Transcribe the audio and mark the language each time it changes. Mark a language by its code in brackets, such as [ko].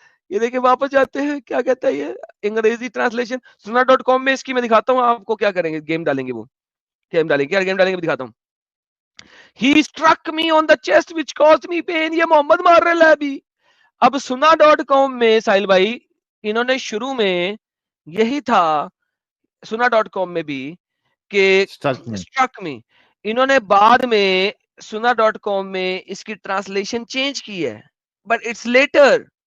[ur] یہ دیکھیں واپس جاتے ہیں, کیا کہتا ہے یہ انگریزی ٹرانسلیشن. Sunnah.com میں اس کی میں دکھاتا ہوں آپ کو, کیا کریں گے, گیم ڈالیں گے, وہ گیم ڈالیں گے, گیم ڈالیں گے, دکھاتا ہوں. [en] He struck me on the chest which caused me pain. [ur] یہ محمد مار رہا ہے ابھی. اب Sunnah.com میں ساحل بھائی انہوں نے شروع میں یہی تھا, Sunnah.com میں بھی, کہ struck me. انہوں نے بعد میں Sunnah.com میں اس کی ٹرانسلیشن چینج کی ہے, [en] but it's later.